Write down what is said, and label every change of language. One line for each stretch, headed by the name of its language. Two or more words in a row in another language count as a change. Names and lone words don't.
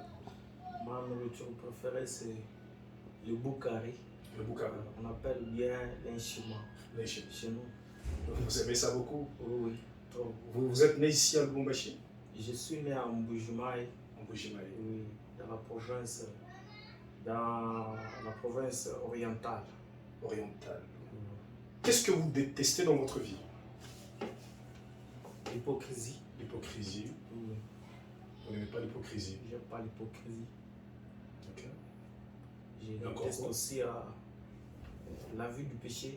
French: Ma nourriture préférée, c'est le boukari. Le boukari. On appelle bien l'inchima chez nous. Vous aimez ça beaucoup? Oui, oui. Trop. Vous êtes né ici à Lubumbashi? Je suis né en Bujumaï. En Bujumaï. Oui, dans la province orientale. Orientale. Qu'est-ce que vous détestez dans votre vie? L'hypocrisie. L'hypocrisie. Oui. Vous n'aimez pas l'hypocrisie? J'aime pas l'hypocrisie. Ok. Je D'accord. déteste aussi la vue du péché.